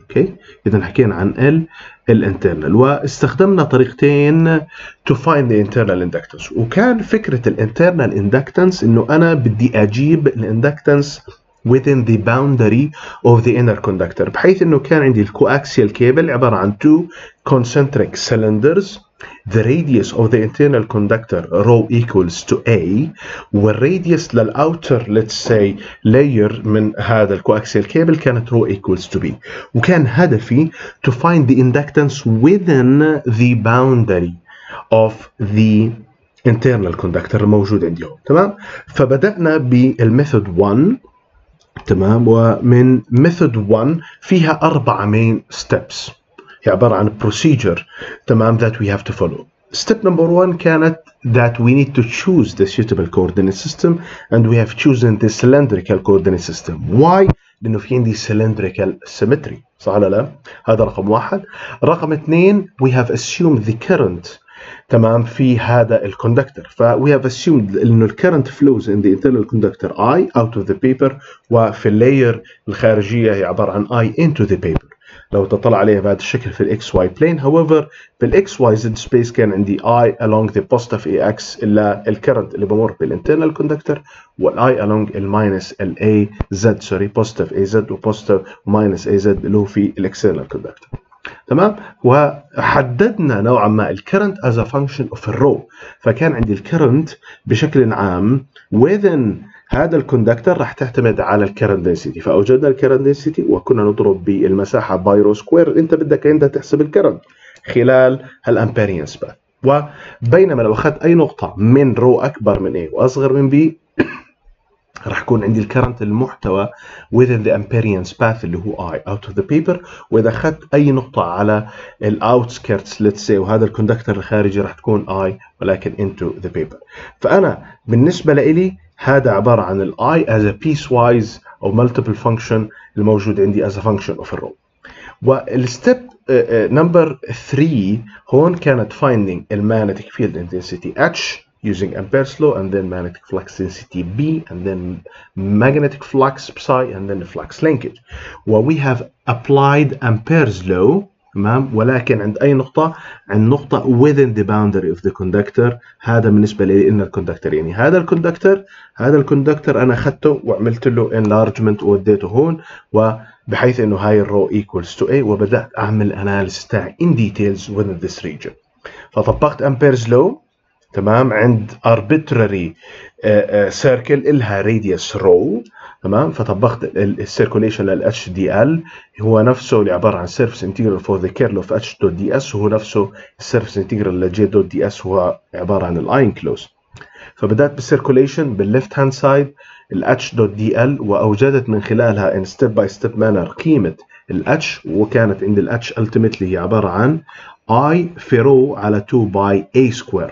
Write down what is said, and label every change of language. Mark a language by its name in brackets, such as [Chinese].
[Arabic] اوكي، اذا حكينا عن الانترنال واستخدمنا طريقتين [English] to find the internal inductance. [Arabic] وكان فكره الانترنال inductance انه انا بدي اجيب الاندكتنس [English] within the boundary of the inner conductor، [Arabic] بحيث انه كان عندي الكواكسيال كيبل عباره عن [English] two concentric cylinders. The radius of the internal conductor rho equals to A، والradius للأوتر let's say layer [Arabic] من هذا الكواكسيال كيبل [English] كانت rho equals to B. [Arabic] وكان هدفي [English] to find the inductance within the boundary of the internal conductor الموجود عندي هون. [Arabic] تمام؟ فبدأنا بالميثود 1. تمام، ومن ميثود 1 فيها [English] 4 main steps، [Arabic] هي عبارة عن procedure. [English] تمام that we have to follow. Step number 1 كانت that we need to choose the suitable coordinate system, and we have chosen the cylindrical coordinate system. [Arabic] Why؟ لأنه في عندي cylindrical symmetry، صح ولا لا؟ هذا رقم 1. رقم 2 [English] we have assumed the current [Arabic] تمام في هذا الكوندكتور. [English] ف we have assumed انه الكرنت flows in the internal conductor I out of the paper، [Arabic] وفي اللاير الخارجيه هي عباره عن [English] I into the paper. [Arabic] لو تطلع عليها بهذا الشكل في الاكس واي بلين. however بالاكس واي زد سبيس كان عندي I along the positive AX الا الكرنت اللي بمر بالانترنال كوندكتور، والاي along الماينس الاي زد سوري positive AZ وبوزيتيف ماينس AZ اللي هو في الاكسترنال كوندكتور. تمام، وحددنا نوعا ما الكرنت [English] as a function of [Arabic] الرو. فكان عندي الكرنت بشكل عام within هذا الكوندكتور راح تعتمد على الكرنت دنسيتي. فاوجدنا الكرنت دنسيتي وكنا نضرب بالمساحه باي رو سكوير. انت بدك عندها تحسب الكرنت خلال هالامبيرينس باث. وبينما لو اخذت اي نقطه من رو اكبر من A واصغر من B راح يكون عندي الكرنت المحتوى [English] within the amperience path [Arabic] اللي هو [English] I out of the paper. [Arabic] واذا اخذت اي نقطه على الاوتسكيرتس let's say وهذا الكوندكتور الخارجي راح تكون I ولكن [English] into the paper. [Arabic] فانا بالنسبه لي هذا عباره عن ال I as a piecewise او multiple function الموجود عندي as a function of الرو. [English] والستيب نمبر 3 [Arabic] هون كانت [English] finding المagnetic field intensity H using Ampere's law, and then magnetic flux density B, and then magnetic flux psi, and then the flux linkage. we have applied Ampere's law. [Arabic] تمام، ولكن عند أي نقطة؟ عند نقطة [English] within the boundary of the conductor. [Arabic] هذا بالنسبة لي إن الكوندكتور يعني هذا الكوندكتور أنا أخذته وعملت له enlargement ووديته هون، وبحيث إنه هاي الرو equals to A، وبدأت أعمل analysis تاعي [English] in details within this region. [Arabic] فطبقت Ampere's law [English] تمام عند arbitrary circle [Arabic] إلها [English] radius rho. [Arabic] تمام، فطبقت السيركوليشن لل HDL هو نفسه اللي عبارة عن [English] surface integral for the curl of H dot ds، [Arabic] وهو نفسه الsurface integral ل J dot ds هو عبارة عن الاين كلوز. فبدأت بالسيركوليشن بالليفت هاند سايد ال H dot dl، وأوجدت من خلالها [English] in step by step manner [Arabic] قيمة ال H، وكانت عند ال H ultimately هي عبارة عن I في رو على 2 باي A square.